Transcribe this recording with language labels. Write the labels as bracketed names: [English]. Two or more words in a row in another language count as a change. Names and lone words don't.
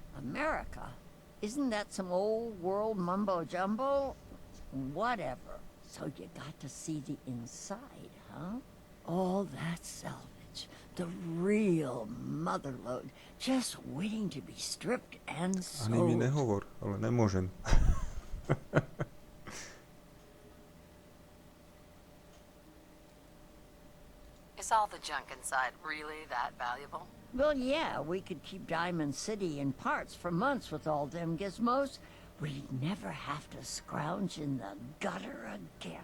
[English] America? Isn't that some old world mumbo-jumbo? Whatever. So you got to see the inside, huh? All that salvage. The real motherlode. Just waiting to be stripped and [Slovak] Ani mi sold. nehovor, ale nemôžem. [English] Is all the junk inside really that valuable? Well, yeah, we could keep Diamond City in parts for months with all them gizmos. We'd never have to scrounge in the gutter again.